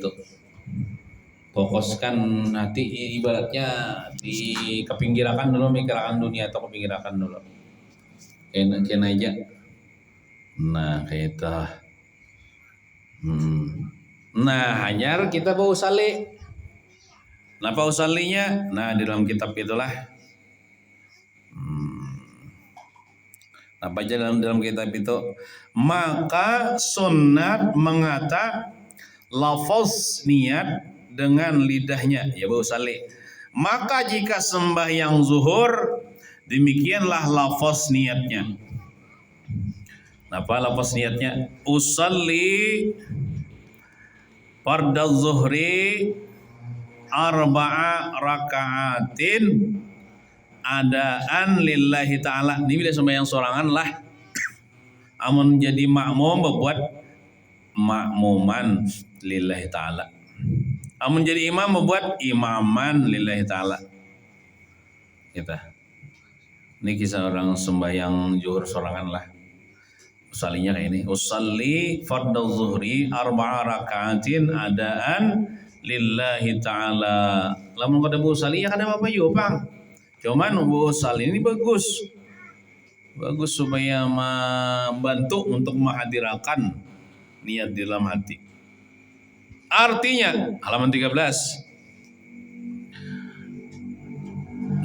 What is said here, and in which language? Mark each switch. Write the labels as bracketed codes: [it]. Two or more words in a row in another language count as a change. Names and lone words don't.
[bjn] Fokuskan hati, ibaratnya kepinggirakan dulu, mikirkan dunia atau kepinggirakan dulu. Kena aja. Nah, kayak itu. Nah, hanyar kita bau usali. Napa usalinya? Nah, di dalam kitab itulah. Apa aja dalam kitab itu? Maka sunat mengata lafaz niat dengan lidahnya, ya bau usali. Maka jika sembahyang zuhur, demikianlah lafaz niatnya. Apa lafaz niatnya? [ar] Usalli fardhu zuhri arba'a raka'atin adaan lillahi ta'ala. [bjn] Ini bila sembahyang sorangan lah. Amun jadi makmum berbuat [ar] makmuman lillahi ta'ala. [bjn] Amun jadi imam berbuat [ar] imaman lillahi ta'ala. [bjn] Kita. Ini kisah orang sembahyang zuhur sorangan lah. Usalinya kayak ini. [ar] Usalli fardhu zuhri arba'a raka'atin adaan lillahi ta'ala. [bjn] Lamun kada usali ya kada apa yo, Bang. Cuman usali ini bagus supaya membantu untuk menghadirkan niat di dalam hati. Artinya halaman 13.